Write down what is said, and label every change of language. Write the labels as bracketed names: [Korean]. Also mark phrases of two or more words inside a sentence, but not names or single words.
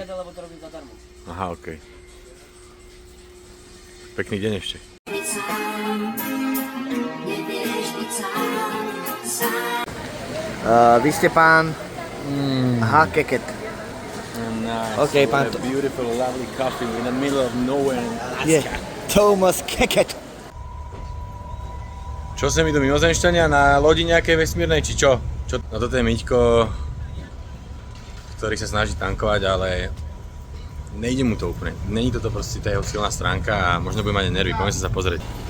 [Slovak] lebo to robím zadarmo. Aha, okej. Pekný deň ešte. Vy ste pán... Aha, Keket. Nice. Okay, pán [English] What a beautiful, lovely coffee in the middle of nowhere in Alaska. Yeah. Thomas Keket. [Slovak] Čo sme my tu mimozemšťania na lodi nejakej vesmírnej, či čo? No toto je Miťko, ktorý sa snaží tankovať, ale nejde mu to úplne. Není toto proste tá jeho silná stránka a možno bude mať nervy, poďme sa pozrieť.